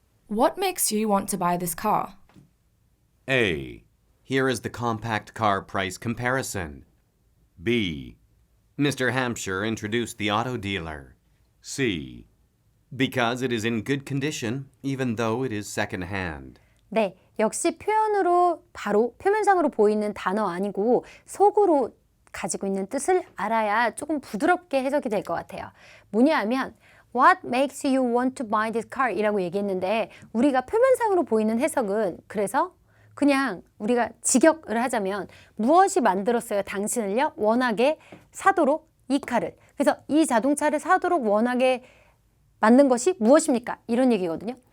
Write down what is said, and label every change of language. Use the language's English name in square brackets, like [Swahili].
[English] What makes you want to buy this car? A. Here is the compact car price comparison. B. Mr. Hampshire introduced the auto dealer. C. Because it is in good condition, even though it is second-hand. [Korean] 네, 역시 표현으로 바로 표면상으로 보이는 단어 아니고 속으로 가지고 있는 뜻을 알아야 조금 부드럽게 해석이 될 것 같아요. 뭐냐 하면 [English] What makes you want to buy this car? [Korean] 이라고 얘기했는데 우리가 표면상으로 보이는 해석은 그래서 그냥 우리가 직역을 하자면 무엇이 만들었어요? 당신을요? 원하게 사도록 이 카를. 그래서 이 자동차를 사도록 원하게 만든 것이 무엇입니까? 이런 얘기거든요.